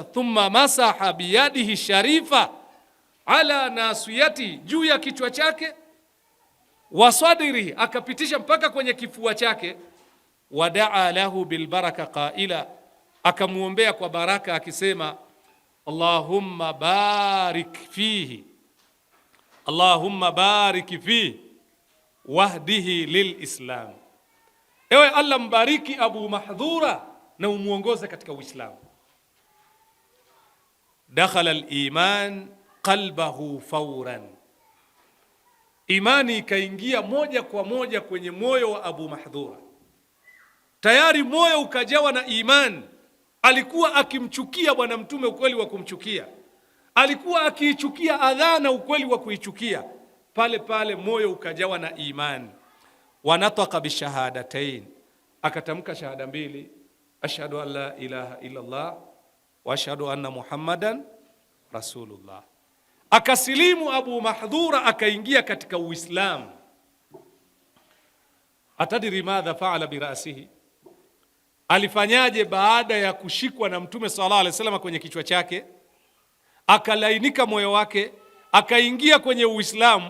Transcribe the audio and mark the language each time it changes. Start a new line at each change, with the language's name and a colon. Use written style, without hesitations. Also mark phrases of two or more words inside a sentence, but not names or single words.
Arabic: ثم مسح بيده الشريفة على ناصيته,
Swahili: juu ya kichwa chake,
Arabic: وصدره,
Swahili: akapitisha mpaka kwenye kifua chake,
Arabic: ودعا له بالبركة قائلا,
Swahili: akamuombea kwa baraka akisema,
Arabic: اللهم بارك فيه اللهم بارك فيه واهده للإسلام,
Swahili: ewe Allah mbariki Abu Mahdhura na umuongoze katika Uislamu.
Arabic: دخل الإيمان قلبه فورا,
Swahili: imani ikaingia moja kwa moja kwenye moyo wa Abu Mahdhura, tayari moyo ukajawa na imani. Alikuwa akimchukia bwana mtume ukweli wa kumchukia, alikuwa akiichukia adhana ukweli wa kuichukia, pale pale moyo ukajawa na imani.
Arabic: ونطق بالشهادتين,
Swahili: akatamka shahada mbili,
Arabic: أشهد أن لا إله إلا الله وأشهد أن محمدا رسول الله.
Swahili: Akasilimu Abu Mahdhura, akaingia katika Uislamu.
Arabic: أتدري ماذا فعل برأسه,
Swahili: alifanyaje baada ya kushikwa na Mtume
Arabic: صلى الله عليه وسلم
Swahili: kwenye kichwa chake, akalainika moyo wake, akaingia kwenye Uislamu.